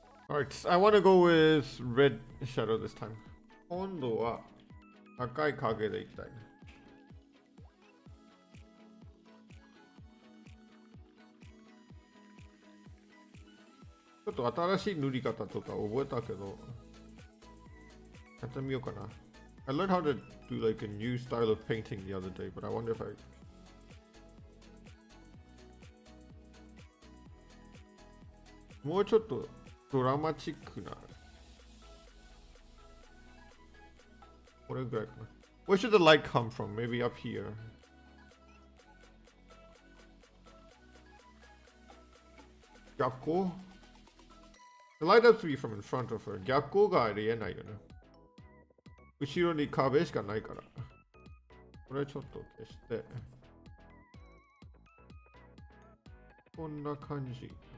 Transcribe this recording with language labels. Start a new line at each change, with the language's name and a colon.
English: Alright, I want to go with red shadow this time.
Japanese: 今度は赤い影でいきたいね。ちょっと新しい塗り方とか覚えたけど、やってみようかな。
English: I learned how to do like a new style of painting the other day, but I wonder if I...
Japanese: もうちょっとドラマチックな。これぐらいかな。
English: Where should the light come from? Maybe up here. 逆光 The light has to be from in front of her.
Japanese: 逆光がありえないよね。後ろに壁しかないから。これちょっと消して。こんな感じ。